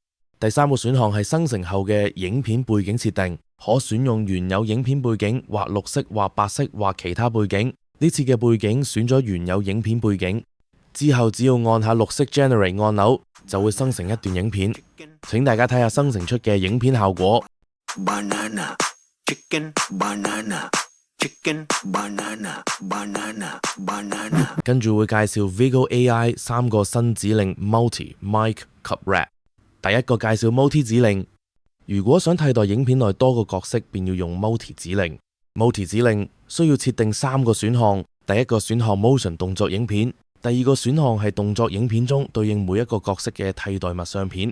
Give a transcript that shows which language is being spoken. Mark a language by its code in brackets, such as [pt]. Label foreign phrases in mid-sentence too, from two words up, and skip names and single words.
[yue] 第3個選項係生成後嘅影片背景設定，可選用原有影片背景或綠色或白色或其他背景。呢次嘅背景選咗原有影片背景，之後只要按下綠色 Generate 按鈕就會生成一段影片。請大家睇下生成出嘅影片效果。 [en] Banana, chicken, banana, chicken, banana, banana, banana。 [yue] 跟住會介紹 Vigo AI 3個新指令 Multi、Mic 及 Wrap。第一個介紹 Multi 指令，如果想替代影片內多個角色，便要用 Multi 指令。Multi 指令需要設定3個選項。第一個選項 Motion 動作影片，第二個選項係動作影片中對應每一個角色嘅替代物相片。